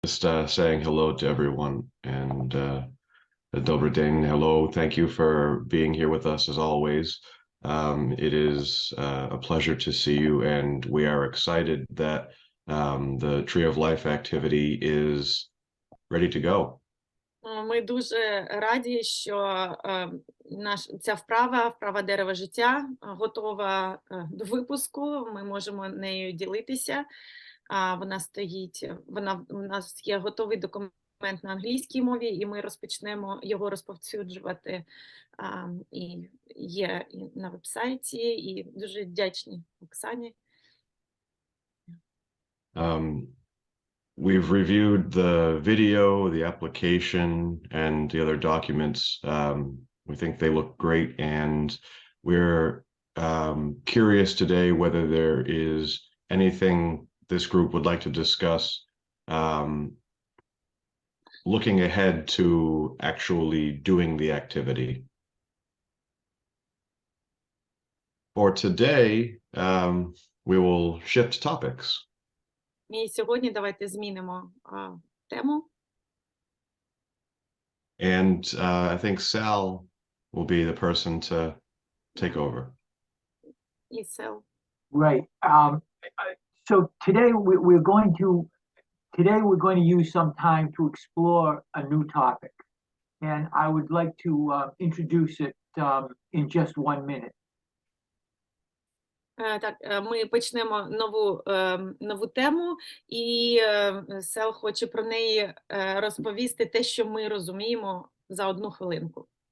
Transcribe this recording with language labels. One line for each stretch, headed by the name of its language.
English: Just saying hello to everyone, and
Russian: добрый день,
English: hello. Thank you for being here with us as always. It is a pleasure to see you, and we are excited that the Tree of Life activity is ready to go.
Ukrainian: Ми дуже раді, що ця вправа дерева життя готова до випуску. Ми можемо нею ділитися. Вона стоїть, у нас є готовий документ на англійській мові, і ми розпочнемо його розповсюджувати. І є і на вебсайті, і дуже вдячні Оксані.
English: We've reviewed the video, the application, and the other documents. We think they look great, and we're curious today whether there is anything this group would like to discuss looking ahead to actually doing the activity. For today, we will shift topics.
Ukrainian: І сьогодні давайте змінимо тему.
English: And I think Sal will be the person to take over.
Ukrainian: І Сел.
English: Right. So today we're going to use some time to explore a new topic, and I would like to introduce it in just 1 minute.
Ukrainian: Так, ми почнемо нову тему, і Сел хоче про неї розповісти те, що ми розуміємо за 1 хвилинку.